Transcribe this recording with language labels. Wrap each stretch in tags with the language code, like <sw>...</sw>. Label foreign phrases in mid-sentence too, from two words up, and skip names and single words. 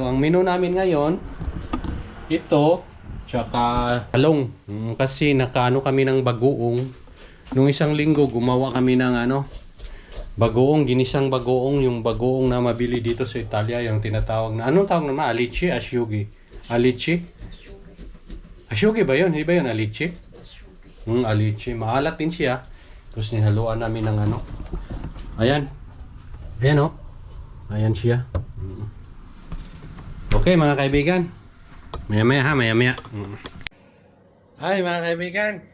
<tl>Ang menu namin ngayon, ito, tsaka talong. Kasi nakaano kami ng bagoong. Nung isang linggo, gumawa kami ng bagoong, ginisang bagoong. Yung bagoong na mabili dito sa Italia, yung tinatawag na, anong tawag naman? Alici? Asciughi? Alici? Asciughi ba yun? Hindi ba yun alici? Alici. Maalat din siya. Tapos nihaluan namin ng Ayan. Ayan, oh. Ayan siya. Okay, mga kaibigan. Maya-maya. Ay, mga kaibigan.</tl>